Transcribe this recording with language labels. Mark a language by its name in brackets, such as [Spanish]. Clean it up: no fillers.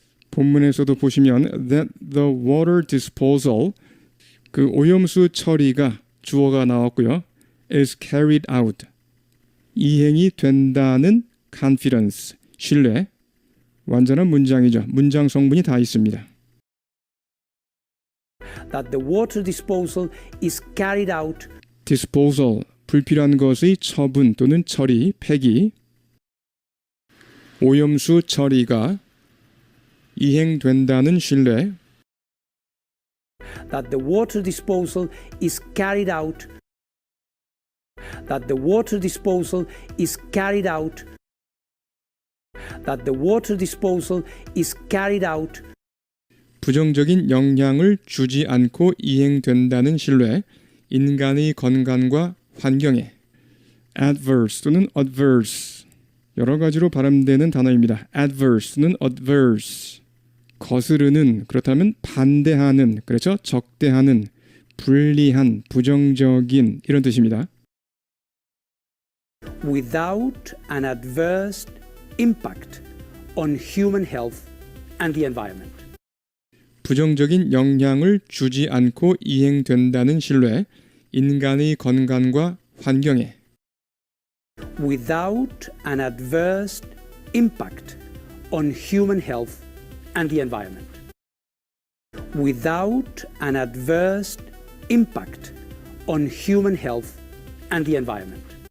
[Korean] 본문에서도 보시면 [English] that the water disposal [Korean] 그 오염수 처리가 주어가 나왔고요. [English] is carried out [Korean] 이행이 된다는 confidence 신뢰 완전한 문장이죠. 문장 성분이 다 있습니다. [English] That the water disposal is carried out. [Korean] disposal 불필요한 것의 처분 또는 처리, 폐기 오염수 처리가 이행된다는 신뢰 [English] That the water disposal is carried out. That the water disposal is carried out. That the water disposal is carried out. [Korean] 부정적인 영향을 주지 않고 이행된다는 신뢰, 인간의 건강과 환경에. adverse 또는 adverse 여러 가지로 발음되는 단어입니다. adverse는 adverse 거스르는 그렇다면 반대하는 그렇죠? 적대하는 불리한 부정적인 이런 뜻입니다. [English] without an adverse impact on human health and the environment. [Korean] 부정적인 영향을 주지 않고 이행된다는 신뢰, 인간의 건강과 환경에. [English] without an adverse impact on human health and the environment. without an adverse impact on human health and the environment.